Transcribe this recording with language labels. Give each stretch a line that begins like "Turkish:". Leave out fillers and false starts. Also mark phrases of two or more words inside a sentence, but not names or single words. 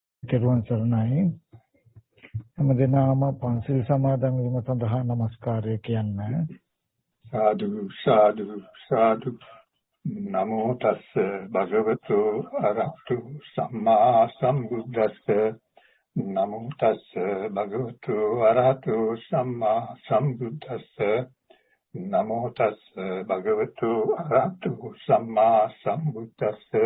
Sinhala: තෙරුවන් සරණයි. හැමදෙනාම පන්සිල් සමාදන් වීම සඳහා නමස්කාරය කියන්න.
Pali: साधु साधु साधु नमो तस् भगवतो अरहतो सम्मा सम्बुद्धस्स नमो तस् भगवतो अरहतो सम्मा सम्बुद्धस्स नमो तस् भगवतो अरहतो सम्मा सम्बुद्धस्स